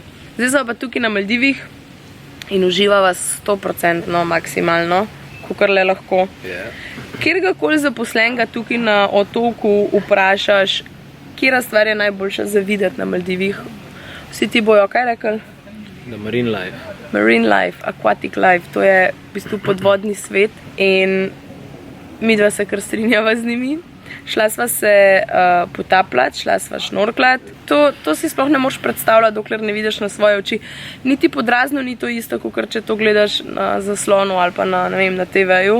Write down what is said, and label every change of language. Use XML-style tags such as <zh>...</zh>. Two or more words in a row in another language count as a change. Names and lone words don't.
<sl>Zdaj smo pa tukaj na Maldivih in uživava 100% maksimalno, kakor le lahko. Kjergakoli zaposlenega tukaj na otoku vprašaš, kjera stvar je najboljša za videti na Maldivih, vsi ti bojo kaj rekli?</sl> <en>The marine life. Marine life, aquatic life,</en> <sl>to je v bistvu podvodni svet in midva se kar strinjava z njimi. Šla sva se potapljati, šla sva šnorkljati. To si sploh ne moreš predstavljati, dokler ne vidiš na svoje oči. Niti podrazno ni to isto, kot če to gledaš na zaslonu ali pa na TV-ju.</sl>